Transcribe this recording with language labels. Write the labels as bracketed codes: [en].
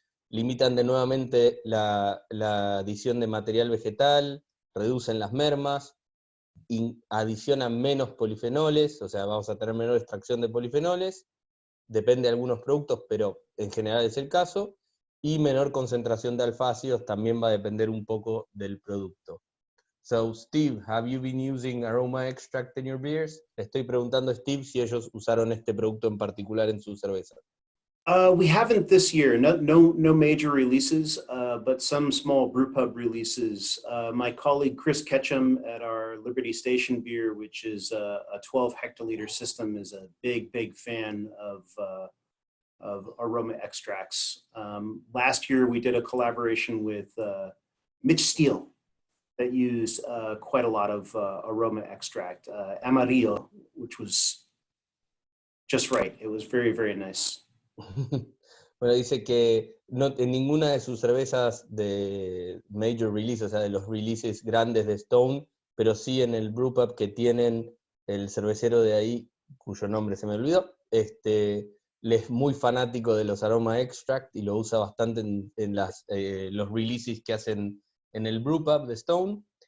[es] Limitan nuevamente la adición de material vegetal, reducen las mermas, adicionan menos polifenoles, o sea, vamos a tener menor extracción de polifenoles, depende de algunos productos, pero en general es el caso, y menor concentración de alfácidos, también va a depender un poco del producto. [en] So, Steve, have you been using aroma extract in your beers? [es] Estoy preguntando a Steve si ellos usaron este producto en particular en su cerveza. [en] We haven't this year. No major releases, but some small brewpub releases. My colleague Chris Ketchum at our Liberty Station beer, which is a 12 hectoliter system, is a big fan of aroma extracts. Last year we did a collaboration with Mitch Steele that used quite a lot of aroma extract, Amarillo, which was just right. It was very nice. [es] Bueno, dice que en ninguna de sus cervezas de [en] major release, [es] o sea, de los releases grandes de Stone, pero sí en el brewpub que tienen el cervecero de ahí, cuyo nombre se me olvidó, él es muy fanático de los aroma extract y lo usa bastante en los releases que hacen en el brewpub de Stone.